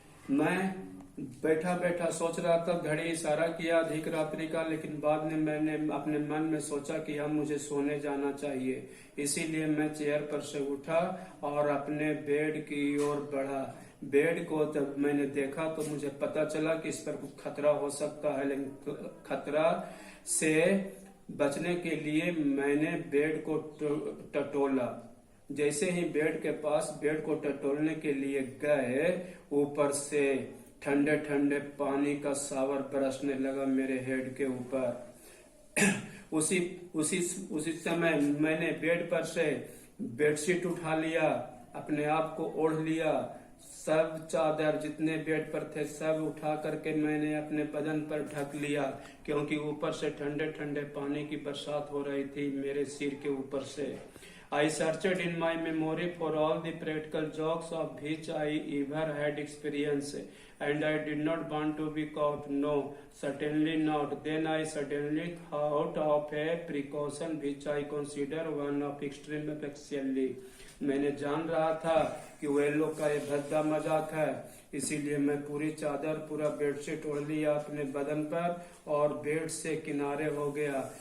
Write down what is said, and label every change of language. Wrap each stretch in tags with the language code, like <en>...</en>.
<hi>मैं बैठा बैठा सोच रहा था. घड़ी इशारा किया अधिक रात्रि का, लेकिन बाद में मैंने अपने मन में सोचा कि अब मुझे सोने जाना चाहिए. इसीलिए मैं चेयर पर से उठा और अपने बेड की ओर बढ़ा. बेड को जब मैंने देखा तो मुझे पता चला कि इस पर कुछ खतरा हो सकता है, लेकिन खतरा से बचने के लिए मैंने बेड को टटोला. जैसे ही बेड के पास बेड को टटोलने के लिए गए, ऊपर से ठंडे ठंडे पानी का शावर बरसने लगा मेरे हेड के ऊपर. उसी समय मैंने बेड पर से बेडशीट उठा लिया, अपने आप को ओढ़ लिया. सब चादर जितने बेड पर थे सब उठा करके मैंने अपने बदन पर ढक लिया, क्योंकि ऊपर से ठंडे ठंडे पानी की बरसात हो रही थी मेरे सिर के ऊपर से.</hi> <en>I searched in my memory for all the practical jokes of which I ever had experience, and I did not want to be caught. No, certainly not. Then I suddenly thought of a precaution which I consider one of extreme effectively.</en> <hi>मैंने जान रहा था कि वे लोग का ये भद्दा मजाक है, इसीलिए मैं पूरी चादर पूरा बेडशीट ओढ़ लिया अपने बदन पर और बेड से किनारे हो गया.</hi>